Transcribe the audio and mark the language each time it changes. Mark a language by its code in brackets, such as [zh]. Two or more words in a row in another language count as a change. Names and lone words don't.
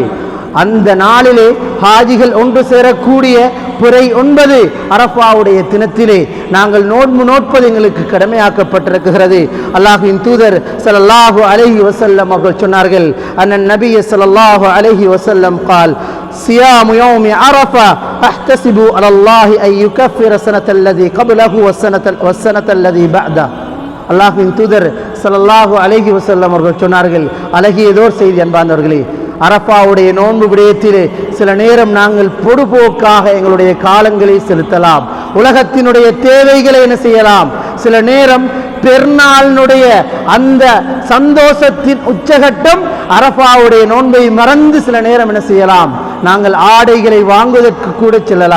[ta] அந்த நாளிலே ஹாஜிகள் ஒன்று சேரக்கூடிய பிறை 9 அரஃபாவுடைய தினத்திலே நாங்கள் நோன்பு நோட்பது எங்களுக்கு கடமையாக்கப்பட்டிருக்கிறது. அல்லாஹ்வின் தூதர் [ar] صلى الله عليه وسلم [ta] அவர்கள் சொன்னார்கள், [ar] أن النبي صلى الله عليه وسلم قال صيام يوم عرفة احتسب على الله ان يكفر السنة الذي قبله والسنة الذي بعده. [ta] அல்லாஹ்வின் தூதர் [ar] صلى الله عليه وسلم [ta] அவர்கள் சொன்னார்கள், அழகியதோர் செய்தி. அன்பார்ந்தவர்களே, அரஃபாவுடைய நோன்பு விடயத்திலே சில நேரம் நாங்கள் பொடுபோக்காக எங்களுடைய காலங்களை செலுத்தலாம், உலகத்தினுடைய தேவைகளை என்ன செய்யலாம். சில நேரம் பெருநாளினுடைய அந்த சந்தோஷத்தின் உச்சகட்டம் அரஃபாவுடைய நோன்பை மறந்து சில நேரம் என்ன செய்யலாம், நாங்கள் ஆடைகளை வாங்குவதற்கு கூட செல்லலாம்.